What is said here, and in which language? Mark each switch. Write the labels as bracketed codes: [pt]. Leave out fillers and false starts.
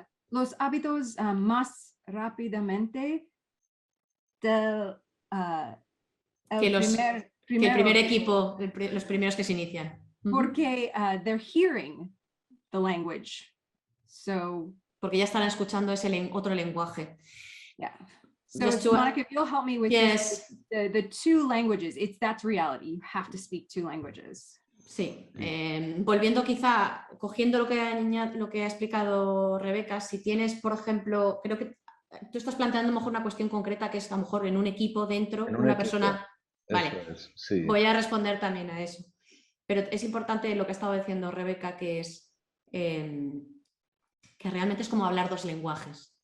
[es] Los hábitos más rápidamente del el primer equipo, los primeros que se inician. Porque [en] they're hearing the language. So, [es] Porque ya estarán escuchando ese otro lenguaje. [en] yeah. So Just to- Monica, if you'll help me with Yes. the two languages, that's reality. You have to speak two languages. [es] Sí, volviendo quizá, cogiendo lo que ha explicado Rebeca, si tienes, por ejemplo, creo que tú estás planteando a lo mejor una cuestión concreta que es a lo mejor en un equipo dentro, En un una equipo, persona... Vale, Eso es, sí. voy a responder también a eso. Pero es importante lo que ha estado diciendo Rebeca, que es que realmente es como hablar dos lenguajes.